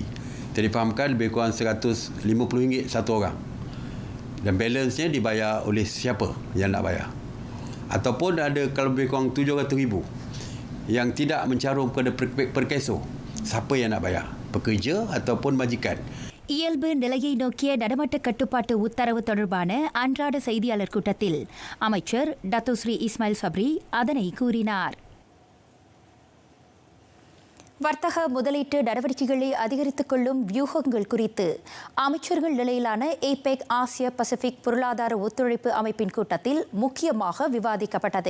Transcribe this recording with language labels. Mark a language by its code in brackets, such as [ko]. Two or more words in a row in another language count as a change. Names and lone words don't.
[ms] Saya difahamkan lebih kurang RM150 satu orang. Dan balance-nya dibayar oleh siapa yang nak bayar. Ataupun ada kalau lebih kurang 700,000 yang tidak mencarum kepada perkeso. Siapa yang nak bayar? Pekerja ataupun majikan? [ta] இயல்பு நிலையை நோக்கிய நடமாட்ட கட்டுப்பாட்டு உத்தரவு தொடர்பான அன்றாட செய்தியாளர் கூட்டத்தில் அமைச்சர் டத்தோஸ்ரீ இஸ்மாயில் சப்ரி அதனை கூறினார். வர்த்தக முதலீட்டு நடவடிக்கைகளை அதிகரித்துக் கொள்ளும் வியூகங்கள் குறித்து அமைச்சர்கள் நிலையிலான ஏபெக் ஆசிய பசிபிக் பொருளாதார ஒத்துழைப்பு அமைப்பின் கூட்டத்தில் முக்கியமாக விவாதிக்கப்பட்டது.